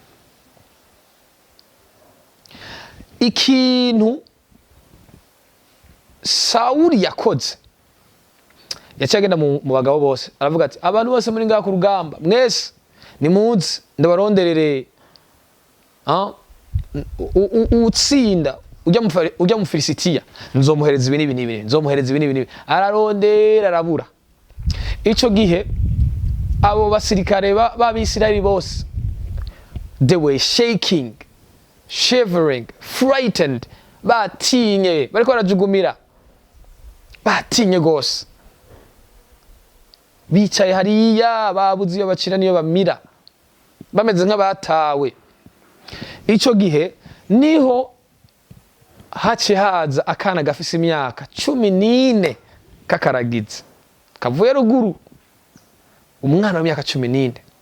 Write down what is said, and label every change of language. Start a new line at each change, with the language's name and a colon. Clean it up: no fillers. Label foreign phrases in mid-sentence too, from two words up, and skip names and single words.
Rundi: Ikintu Sawuli yakoze yaciye agenda mu bagabo bose aravuga ati abantu bose muri ngaha ku rugamba mwese nimuze ndabaronderere utsinda ujya mu Filisitiya nzomuhereza ibi n'ibi nzomuhereza ibi n'ibi. Ararondera arabura. Ico gihe abo basirikare b'Abisirayeli bose
English: they were shaking, shivering, frightened,
Rundi: batinye bariko barajugumira, batinye gose, bicaye hariya babuze iyo bacira niyo bamira, bameze nk'abatawe. Ico gihe niho haciye haza akana gafise imyaka 14 kakaragize kavuye ruguru, umwana w'imyaka 14.